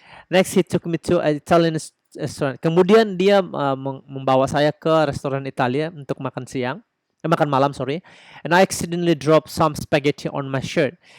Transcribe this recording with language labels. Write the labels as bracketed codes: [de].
[en] Next, he took me to an Italian restaurant. [id] Kemudian dia membawa saya ke restoran Italia untuk makan makan malam, sorry. [en] And I accidentally dropped some spaghetti on my shirt.